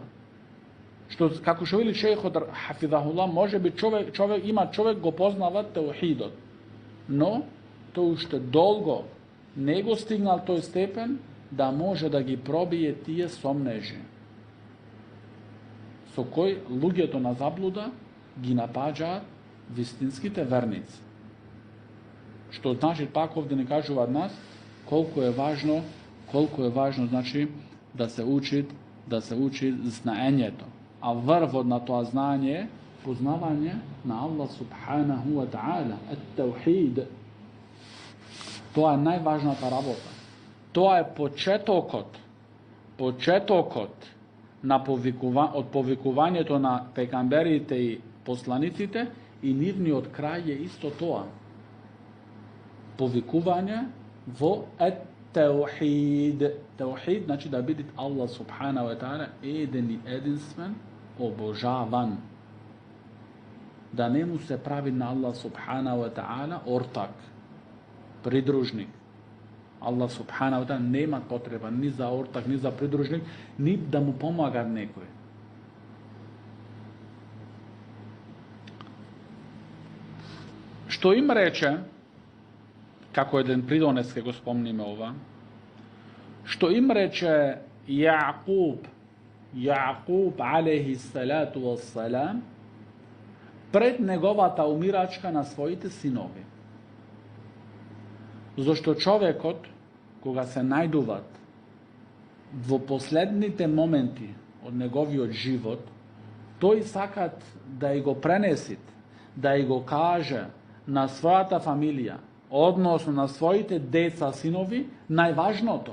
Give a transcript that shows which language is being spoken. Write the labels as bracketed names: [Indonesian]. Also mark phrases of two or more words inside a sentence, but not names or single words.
[Macedonian] Што, како што вели шејхот хафизахуллах, може би човек го познава теухидот, но тој уште долго не го стигнал тој степен да може да ги пробие тие сомнежи, со кој луѓето на заблуда ги напаѓаат вистинските верници. Што значи, пак овде не кажуваат нас колку е важно значи да се учи знаењето. А врвот на тоа знаење е познавање на Аллах [Arabic] سبحانه وتعالى, [Macedonian] ат-таухид. Тоа е најважната работа. Тоа е почетокот на од повикувањето на пегамберите и посланиците, и нивниот крај е исто тоа. Повикување во ат-таухид. Таухид значи да биде Аллах [Arabic] سبحانه وتعالى [Macedonian] еден и единствен, обожаван. Да не му се прави на Аллах [Arabic] سبحانه وتعالى [Macedonian] ортак, придружник. Аллах [Arabic] سبحانه وتعالى [Macedonian] нема потреба ни за ортак, ни за придружник, ни да му помага некој. Што им рече, како еден придонес ке го спомниме ова, што им рече Јаъкуб [Arabic] عليه الصلاة والسلام [Macedonian] пред неговата умирачка на своите синови. Зошто човекот, кога се најдуват во последните моменти од неговиот живот, тој сакат да и го пренесит, да и го каже на својата фамилија, односно на своите деца, синови, најважното.